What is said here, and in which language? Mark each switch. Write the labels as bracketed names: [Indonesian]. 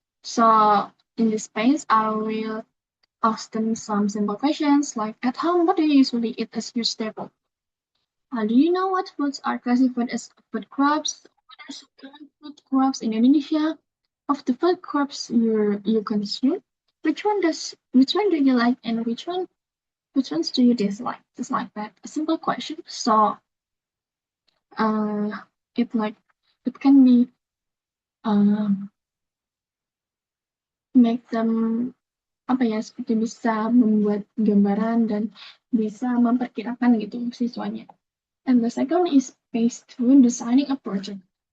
[English] So in this phase, I will ask them some simple questions like, at home, what do you usually eat as your staple? Do you know what foods are classified as food crops? What are some common food crops in Indonesia? Of the food crops you consume, which one do you like and which ones do you dislike? Just like that. A simple question. So uh it like it can be make them [Indonesian] apa ya seperti bisa membuat gambaran dan bisa memperkirakan gitu siswanya. [English] And the second is phase 2, designing a project.